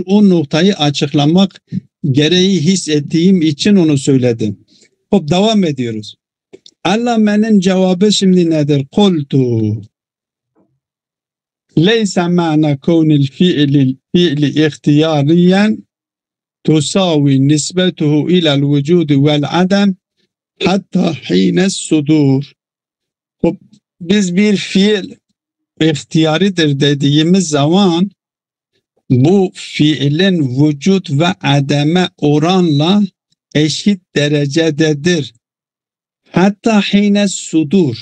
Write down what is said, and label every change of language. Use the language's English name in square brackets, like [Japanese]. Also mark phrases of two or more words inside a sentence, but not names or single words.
[Turkish] O noktayı açıklamak gereği hissettiğim için onu söyledim. Hop, devam ediyoruz. Allame'nin cevabı şimdi nedir? [Arabic] قلت ليس معنى كون الفعل اختياريا تساوي نسبته إلى الوجود والعدم حتى حين الصدور. [Turkish] Biz bir fiil ihtiyaridir dediğimiz zaman bu fiilin vücut ve ademe oranla eşit derecededir. [Arabic] حتى حين الصدور.